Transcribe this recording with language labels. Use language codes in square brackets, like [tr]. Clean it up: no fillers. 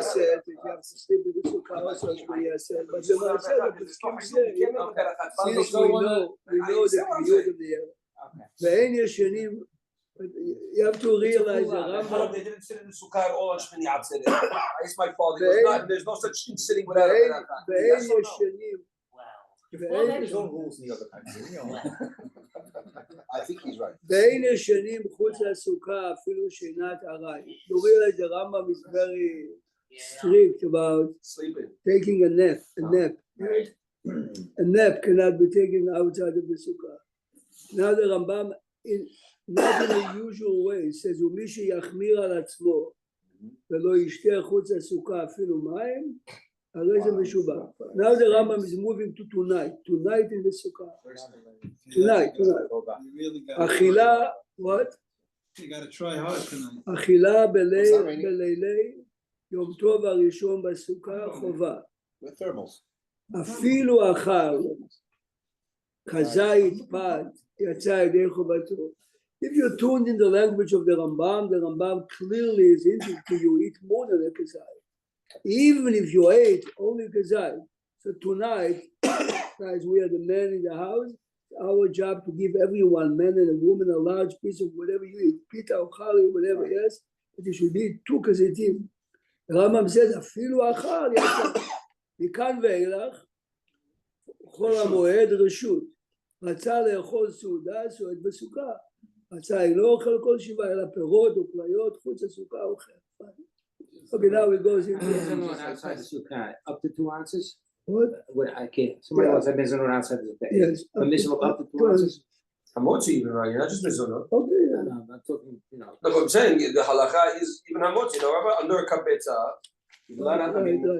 [en] said that you have to sleep with the sukkah also, Shmini said, but the Gemara said that the Skim said, since we know the period of the year. [he] ואין ישנים, [en] you have to realize the Rambam, They didn't sit in the sukkah at all on Shmini Atzeret. I asked my father, he goes, there's no such thing sitting without a berakat. [he] ואין [en] Yes or no? [he] ישנים, [en] Your father had his own rules in the other country, you know. I think he's right. [he] ואין ישנים חוץ לסוכה אפילו שינת ארעי. [en] You realize the Rambam is very strict about Sleeping. taking a nap. A nap cannot be taken outside of the sukkah. Now the Rambam, not in a usual way, says, [he] ומי שיחמיר על עצמו ולא ישתה חוץ לסוכה אפילו מים, הרי זה משובח. [en] Now the Rambam is moving to tonight in the Sukkah. Tonight. אכילה, what? You gotta try hard tonight. [he] אכילה בלילי יום טוב הראשון בסוכה חובה. [en] With thermals. [he] אפילו אכל כזית פת יצא ידי חובתו. [en] If you're tuned in the language of the Rambam clearly is indicating you eat more than a kazayit. Even if you ate only kazayit. So tonight, guys, we are the men in the house. It's our job to give everyone, man and a woman, a large piece of whatever you eat, pita or chali, whatever, yes. But you should eat 2 kazitim. The Rambam says, [he] אפילו אכל יצא. מכאן ואילך, חול המועד רשות. רצה לאכול סעודה, סועד בסוכה. רצה אינו אוכל כל שבעה, אלא פירות או כליות, חוץ הסוכה אוכל. [en] Okay, now it goes into... outside the sukkah, up to 2 ounces? What? What, I can't, somebody wants a mizunot outside the sukkah. Yes. A mizunot up to 2 ounces? Hamotzi even, right? You're not just mizunot. Okay, No, I'm talking, you know. No, but I'm saying the halacha is even hamotzi. You know, under a kapetza, you're allowed to- I mean,